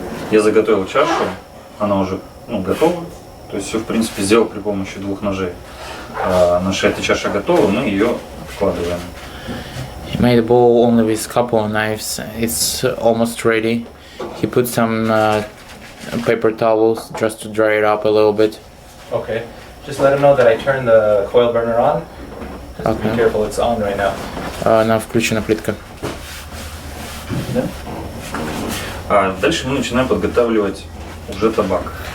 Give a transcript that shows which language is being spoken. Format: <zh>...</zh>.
<ru>Я заготовил чашу, она уже готова. То есть все, в принципе, сделал при помощи 2 ножей. Наша эта чаша готова, мы ее вкладываем.</ru> <en>He made a bowl only with couple of knives. It's almost ready. He put some paper towels just to dry it up a little bit. Okay. Just let him know that I turned the coil burner on. Just be Okay. careful, it's on right now.</en> <ru>Она включена плитка. Дальше мы начинаем подготавливать уже табак.</ru>